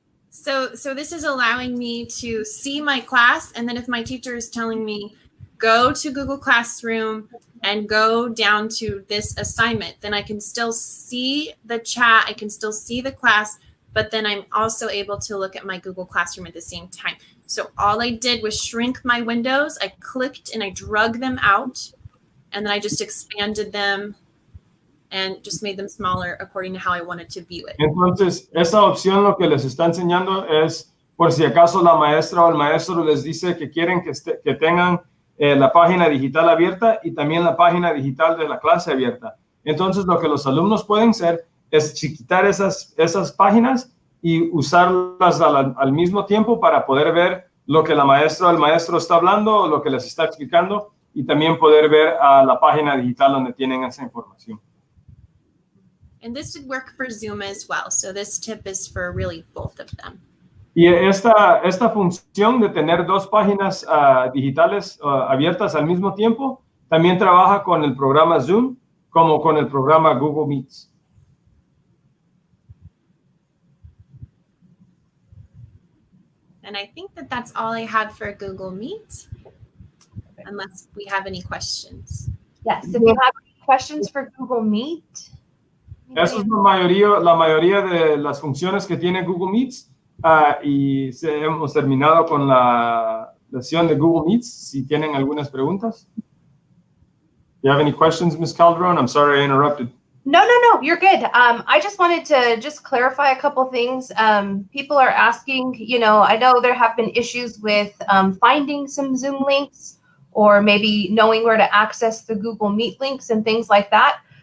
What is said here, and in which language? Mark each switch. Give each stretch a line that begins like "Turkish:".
English: So this is allowing me to see my class, and then if my teacher is telling me, go to Google Classroom and go down to this assignment, then I can still see the chat, I can still see the class, but then I'm also able to look at my Google Classroom at the same time. So all I did was shrink my windows, I clicked and I drug them out, and then I just expanded them and just made them smaller according to how I wanted to view it.
Spanish: Entonces, esa opción lo que les está enseñando es, por si acaso la maestra o el maestro les dice que quieren que tengan la página digital abierta y también la página digital de la clase abierta. Entonces, lo que los alumnos pueden hacer es chiquitar esas páginas y usarlas al mismo tiempo para poder ver lo que la maestra o el maestro está hablando o lo que les está explicando, y también poder ver a la página digital donde tienen esa información.
English: And this did work for Zoom as well. So this tip is for really both of them.
Spanish: Y esta función de tener dos páginas digitales abiertas al mismo tiempo también trabaja con el programa Zoom como con el programa Google Meets.
English: And I think that that's all I had for Google Meet, unless we have any questions. Yes, if you have any questions for Google Meet.
Spanish: Esa es la mayoría de las funciones que tiene Google Meets, y hemos terminado con la sesión de Google Meets. Si tienen algunas preguntas.
English: Do you have any questions, Ms. Calderon? I'm sorry I interrupted. No, you're good. I just wanted to clarify a couple things. People are asking, I know there have been issues with finding some Zoom links, or maybe knowing where to access the Google Meet links and things like that.